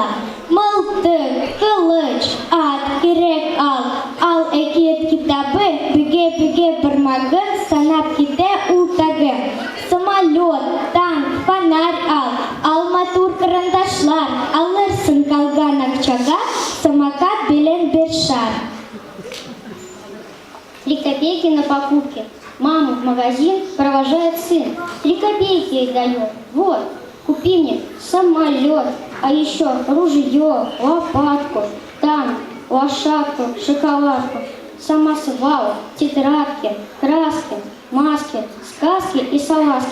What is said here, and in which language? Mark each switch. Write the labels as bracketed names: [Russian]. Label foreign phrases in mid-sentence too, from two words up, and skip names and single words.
[Tatar] Mıltık, kılıç, at, gerek al ekiyet kitabı, büge barmagın, sanap kite ultagı. [Russian] Самолет, танк, фонарь [Tatar] ал матур карандашлар, alırsın kalgan akçaga, самокат bilen bir şar. [Russian] 3 копейки на покупки. Маму в магазин провожает сын. 3 копейки ей дает. Вот, купи мне самолет, а еще ружье, лопатку, танк, лошадку, шоколадку, самосвал, тетрадки, краски, маски, сказки и салазки.